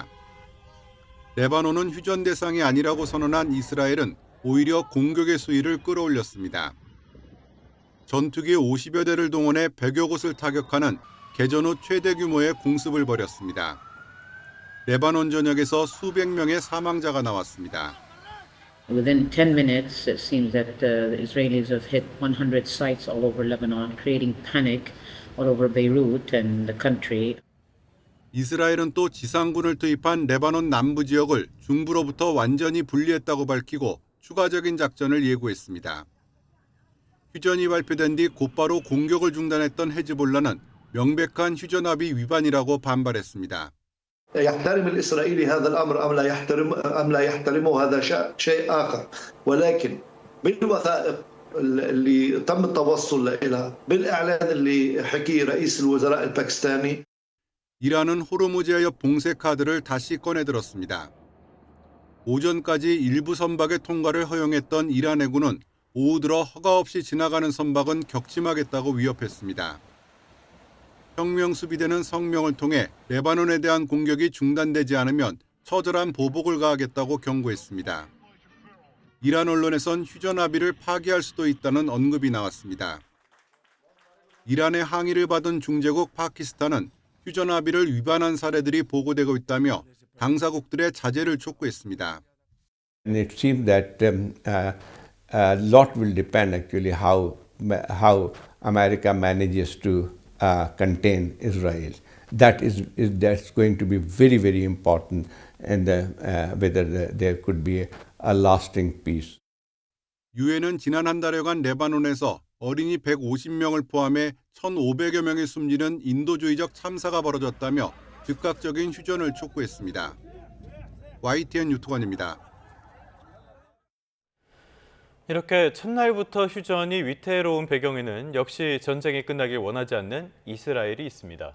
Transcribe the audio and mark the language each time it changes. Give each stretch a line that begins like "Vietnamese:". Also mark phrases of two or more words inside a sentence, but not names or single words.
Korean: 레바논은 휴전 대상이 아니라고 선언한 이스라엘은 오히려 공격의 수위를 끌어올렸습니다. 전투기 50여 대를 동원해 100여 곳을 타격하는 개전 후 최대 규모의 공습을 벌였습니다. 레바논 전역에서 수백 명의 사망자가 나왔습니다.
English: Within 10 minutes, it seems that the Israelis have hit 100 sites all over Lebanon, creating panic all over Beirut and the country.
Korean: 이스라엘은 또 지상군을 투입한 레바논 남부 지역을 중부로부터 완전히 분리했다고 밝히고 추가적인 작전을 예고했습니다. 휴전이 발표된 뒤 곧바로 공격을 중단했던 헤즈볼라는 명백한 휴전합의 위반이라고 반발했습니다.
Arabic: يحترم الإسرائيلي هذا الأمر أم لا يحترمه هذا شيء آخر ولكن بالوثائق اللي تم التوصل إلى بالإعلان اللي حكيه رئيس الوزراء الباكستاني
Korean: 이란은 호르무즈 해협 봉쇄 카드를 다시 꺼내들었습니다. 오전까지 일부 선박의 통과를 허용했던 이란 해군은 오후 들어 허가 없이 지나가는 선박은 격침하겠다고 위협했습니다. 혁명 수비대는 성명을 통해 레바논에 대한 공격이 중단되지 않으면 처절한 보복을 가하겠다고 경고했습니다. 이란 언론에선 휴전 합의를 파기할 수도 있다는 언급이 나왔습니다. 이란의 항의를 받은 중재국 파키스탄은 휴전 합의를 위반한 사례들이 보고되고 있다며 당사국들의 자제를 촉구했습니다.
English: And it seems that a lot will depend actually how America manages to contain Israel. That's going to be very, very important, and whether there could be a lasting peace.
Korean: 유엔은 지난 한 달여간 레바논에서 어린이 150명을 포함해 1,500여 명이 숨지는 인도주의적 참사가 벌어졌다며 즉각적인 휴전을 촉구했습니다. YTN 유튜관입니다. 이렇게 첫날부터 휴전이 위태로운 배경에는 역시 전쟁이 끝나길 원하지 않는 이스라엘이 있습니다.